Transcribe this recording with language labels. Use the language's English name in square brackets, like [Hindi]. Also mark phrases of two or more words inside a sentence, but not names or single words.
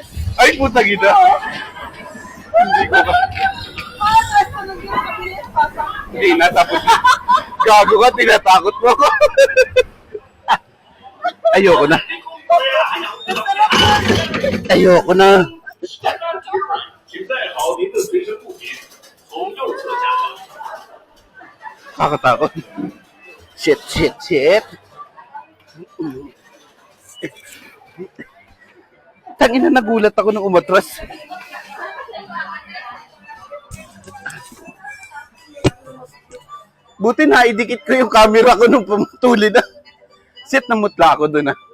[Filipino] Ay, puta gina. Hindi ko ba. Patras pa na ganun kabilis, Papa. Hindi na, tapos gago ka, tinatakot mo ako. Ayoko na. Ayoko na. [Chinese] 请带好您的随身物品，从右侧下车。 [Filipino] Kakatakot. [English] Shit, shit, shit. [Filipino] Tangina, nagulat ako nung umatras. Buti na, idikit ko yung camera ko nung pumutuli na. Shit, namutla ako dun ah.